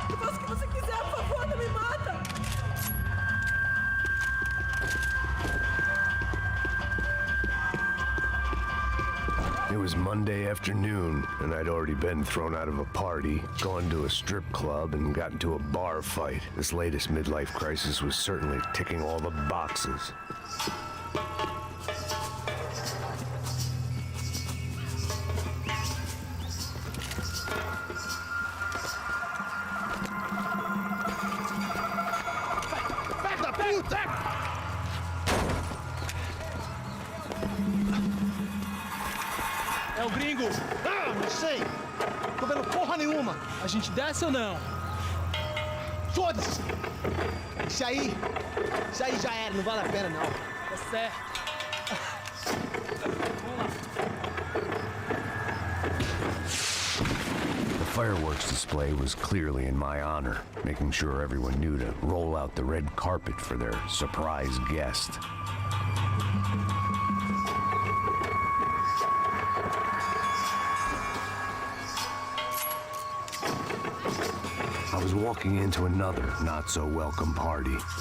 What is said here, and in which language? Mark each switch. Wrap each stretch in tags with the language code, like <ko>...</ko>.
<pt>Eu faço o que você quiser, por favor, não me mata!</pt> <en>It was Monday afternoon, and I'd already been thrown out of a party, gone to a strip club, and got into a bar fight. This latest midlife crisis was certainly ticking all the boxes.</en> <pt>É o gringo! Ah, não sei! Tô vendo porra nenhuma! A gente desce ou não? Foda-se! Isso aí já era, não vale a pena não. Tá certo.</pt> <en>The fireworks display was clearly in my honor, making sure everyone knew to roll out the red carpet for their surprise guest. I was walking into another not-so-welcome party.</en>